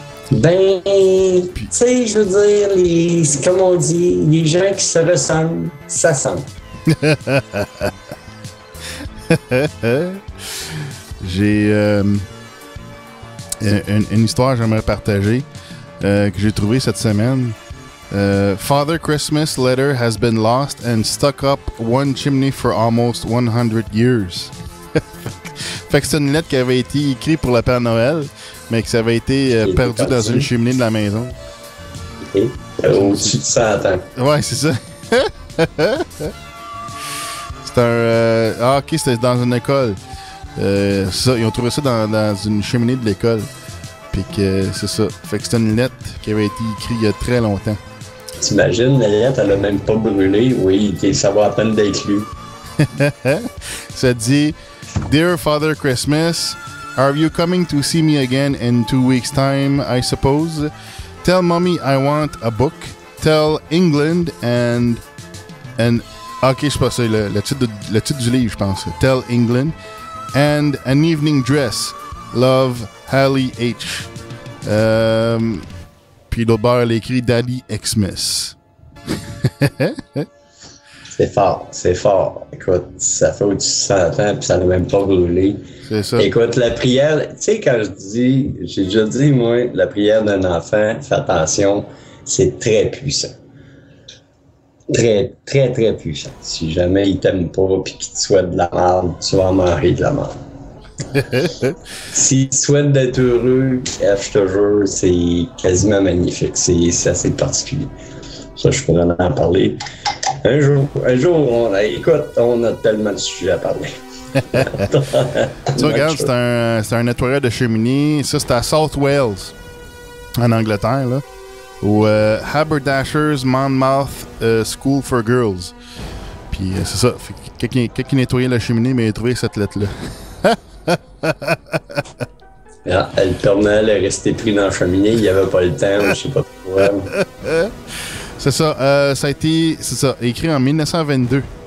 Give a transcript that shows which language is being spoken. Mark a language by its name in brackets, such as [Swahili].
[French] Ben, tu sais, je veux dire, comme on dit, les gens qui se ressemblent, ça semble. J'ai une histoire que j'aimerais partager que j'ai trouvée cette semaine. [English] Father Christmas letter has been lost and stuck up one chimney for almost 100 years. [French] Fait que c'est une lettre qui avait été écrite pour le Père Noël, mais qui avait été perdue dans une cheminée de la maison. Okay. Au-dessus de 100 ans. Ouais, c'est ça. C'est un... ok, c'était dans une école. Ça, ils ont trouvé ça dans une cheminée de l'école. Puis que c'est ça. Fait que c'était une lettre qui avait été écrite il y a très longtemps. T'imagines, la lettre, elle a même pas brûlé. Oui, ça va à peine d'être lu. Ça dit [English] Dear Father Christmas, are you coming to see me again in 2 weeks' time, I suppose? Tell mommy I want a book. Tell England and [French] ok, je sais pas ça, le titre du livre, je pense. [English] Tell England and an evening dress. Love, Hallie H. [French] Puis l'autre bord, elle a écrit Daddy Xmas. C'est fort. Écoute, ça fait au-dessus de 100 ans, puis ça n'a même pas brûlé. C'est ça. Écoute, la prière, tu sais, quand j'ai déjà dit, moi, la prière d'un enfant, fais attention, c'est très puissant. Très, très, très puissant. Si jamais il t'aime pas puis qu'il te souhaite de la merde, tu vas en manger de la merde. S'il te souhaite d'être heureux, je te jure, c'est quasiment magnifique. C'est assez particulier. Ça, je pourrais en parler. Un jour, écoute, on a tellement de sujets à parler. Tu regardes, c'est un nettoyeur de cheminée. Ça, c'est à South Wales, en Angleterre, là. Au Haberdashers Monmouth School for Girls. Puis c'est ça. Quelqu'un qui nettoyait la cheminée, mais il a trouvé cette lettre-là. Le Père Noël est resté pris dans la cheminée, il n'y avait pas le temps, je sais pas pourquoi. C'est ça. Ça a été écrit en 1922.